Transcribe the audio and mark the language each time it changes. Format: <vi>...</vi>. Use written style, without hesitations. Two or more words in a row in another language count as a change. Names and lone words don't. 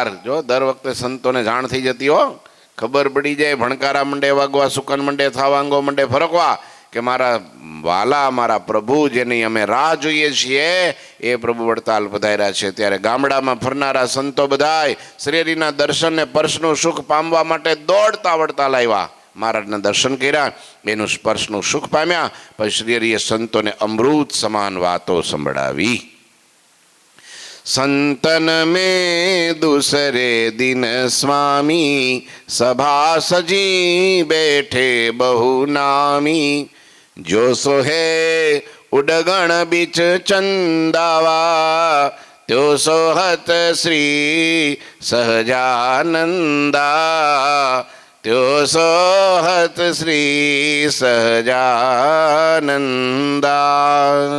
<gu>જો દર વખતે સંતોને જાણ થઈ જતી હો, ખબર પડી જાય, ભણકારા મંડે વાગવા, સુકન મંડે થાવાંગો મંડે ફરકવા કે મારા વાલા મારા પ્રભુ જેની અમે રાહ જોઈએ છીએ એ પ્રભુ વડતાલ પધાર્યા છે. ત્યારે ગામડામાં ફરનારા સંતો બધાય શ્રી હરિના દર્શન ને સ્પર્શનું સુખ પામવા માટે દોડતા વડતાલ આવ્યા. મહારાજના દર્શન કર્યા, એનું સ્પર્શનું સુખ પામ્યા. પછી શ્રી હરિએ સંતોને અમૃત સમાન વાતો સંભળાવી.</gu> <hi>संतन में दूसरे दिन स्वामी सभा सजी बैठे बहु नामी जो सोहे उडगण बीच चंदावा त्यो सोहत श्री सहजानंदा त्यो सोहत श्री सहजानंदा.</hi>